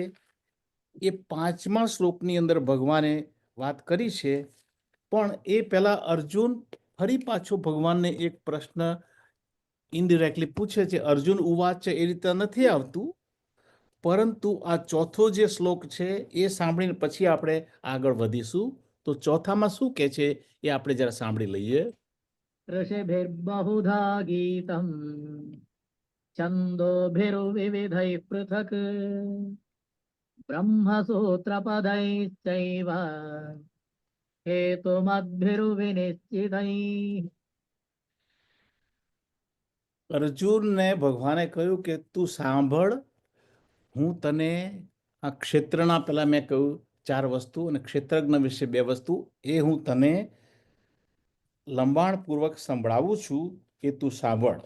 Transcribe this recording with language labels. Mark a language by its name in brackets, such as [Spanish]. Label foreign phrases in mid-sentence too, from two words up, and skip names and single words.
[Gujarati] એ 5મા શ્લોકની અંદર ભગવાને વાત કરી છે, પણ એ પહેલા અર્જુન ફરી પાછો ભગવાનને એક પ્રશ્ન ઇનડિરેક્ટલી પૂછે છે. અર્જુન ઉવાચ એ રીતે નથી આવતું, પરંતુ આ ચોથો જે શ્લોક છે એ સાંભળીને પછી આપણે આગળ વધીશું. તો ચોથામાં શું કહે છે એ આપણે જરા સાંભળી લઈએ. [Sanskrit] ऋषिभिर्बहुधा गीतम् छन्दोभिर्विविधैः पृथक् ब्रह्मसूत्रपदैश्चैव हेतुमद्भिर्विनिश्चितैः. [Gujarati] અર્જુનને ભગવાને કહ્યું કે તું સાંભળ, હું તને આ ક્ષેત્રના પહેલા મેં કહ્યું 4 વસ્તુ અને ક્ષેત્રજ્ઞ વિશે 2 વસ્તુ, એ હું તને લંબાણપૂર્વક સંભળાવું છું કે તું સાંભળ.